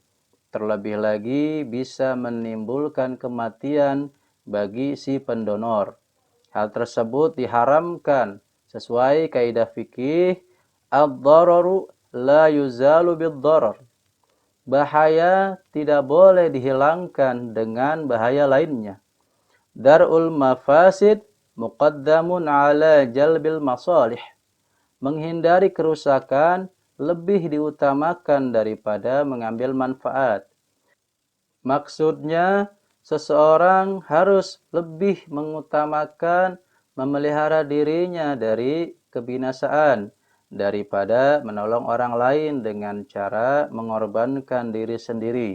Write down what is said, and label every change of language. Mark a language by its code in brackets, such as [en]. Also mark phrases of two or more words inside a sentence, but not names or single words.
[id] Terlebih lagi bisa menimbulkan kematian bagi si pendonor. Hal tersebut diharamkan sesuai kaidah fikih [ar] الضرر لا يزال بالضرر. [id] Bahaya tidak boleh dihilangkan dengan bahaya lainnya. [ar] درء المفاسد مقدم على جلب المصالح. [id] Menghindari kerusakan lebih diutamakan daripada mengambil manfaat. Maksudnya, seseorang harus lebih mengutamakan memelihara dirinya dari kebinasaan daripada menolong orang lain dengan cara mengorbankan diri sendiri.